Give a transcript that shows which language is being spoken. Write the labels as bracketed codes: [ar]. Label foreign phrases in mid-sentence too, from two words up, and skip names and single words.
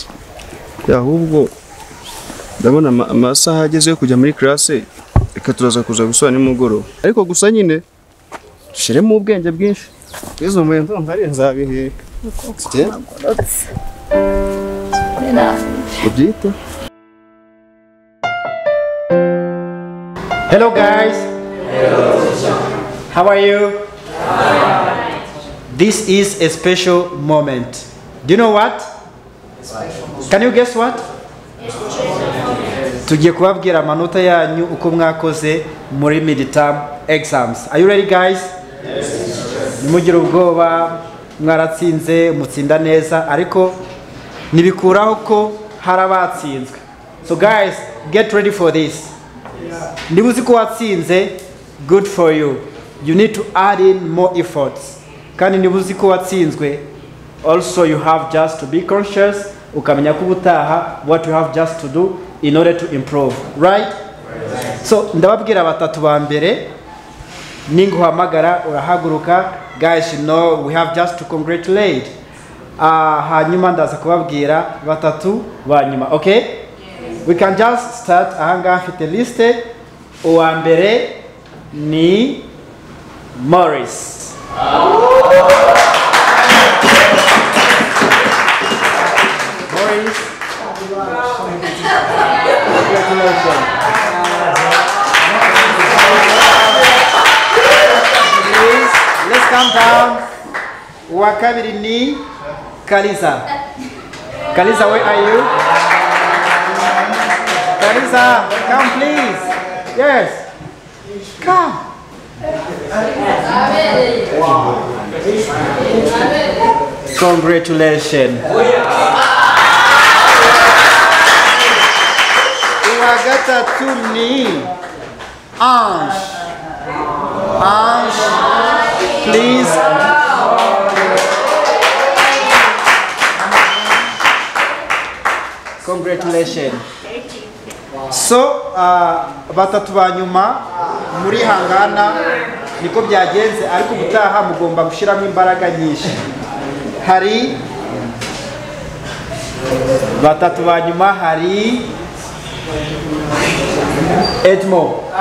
[rw] ahubwo ndabona amasaha ageze yo kujya muri classe reka turaza kuza gusubira nimugoroba ariko gusa nyine dushiremo ubwenge bwinshi izo mwendo ntari nzabihe ubyita [en] Hello guys. How are you? This is a special moment. Do you know what? Can you guess what? [rw] Tugiye kubabwira amanota yanyu uko mwakoze muri [en] midterm exams. Are you ready guys? [rw] Nimugire ubwoba mwaratsinze mutsinda neza ariko nibikuraho ko harabatsinzwe. [en] So guys, get ready for this. [rw] Nibuzi ko watsinze, [en] good for you. You need to add in more efforts. [rw] Kandi nibuzi ko watsinzwe, [en] also you have just to be conscious [rw] ukamenya ko ubutaha [en] what you have just to do in order to improve, right? [rw] So ndababwira batatu ba mbere ninguhamagara urahaguruka. [en] Guys, you know we have just to congratulate. [rw] Hanyuma ndaza kubabwira batatu ba nyuma, [en] okay? We can just start. [rw] Ahanga mfite liste. Uwa mbere ni Morris. Morris. [en] Congratulations. Please, let's calm down. [rw] Uwa kabiri ni Kaliza. Kaliza, [en] where are you? Kaliza, come please. Yes. Come. Congratulations. [rw] Uwagata tuni. Ange. Ange. [en] Please. Congratulations. So, [rw] batatu banyuma muri hangana niko byagenze ariko ubutaha mugomba gushiramo imbaraga nyinshi. Hari batatu banyuma hari Admond.